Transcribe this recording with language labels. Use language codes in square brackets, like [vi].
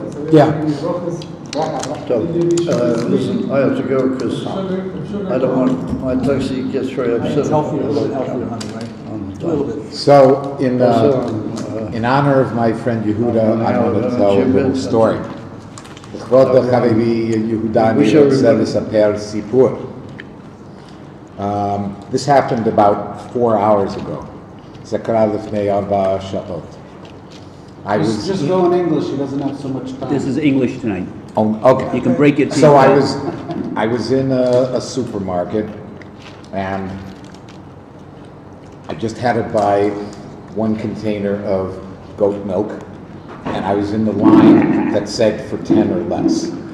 [en] Yeah. So, listen, I have to go because I don't want my taxi gets very upset. It's healthier, a little bit healthier, honey, right? A little bit. So, in honor of my friend Yehuda, I want to tell a little story. [he] לכבוד חברי יהודה אני רוצה לספר סיפור. [en] This happened about 4 hours ago. [he] זה קרה לפני 4 שעות. [en] Just go in English, he doesn't have so much time. This is English tonight. Oh, okay. You can break it. So I was in a supermarket, and I just had to buy 1 container of goat milk, and I was in the line that said for 10 or less.